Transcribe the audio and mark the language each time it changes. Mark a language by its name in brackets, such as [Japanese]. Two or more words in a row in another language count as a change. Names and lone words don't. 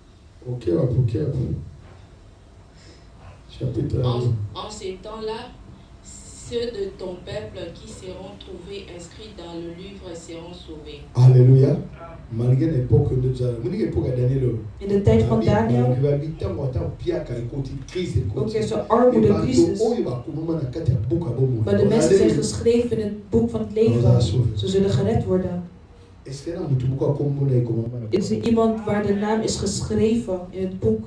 [French] En ces temps-là, ceux de ton peuple qui seront trouvés inscrits dans le livre seront sauvés. Alléluia. Malgré l'époque de Daniel. [Dutch] In de tijd van Daniel. Ook er zo'n armoede, crisis. Maar de mensen zijn geschreven in het boek van het leven. Ze zullen gered worden. Is er iemand waar de naam is geschreven in het boek?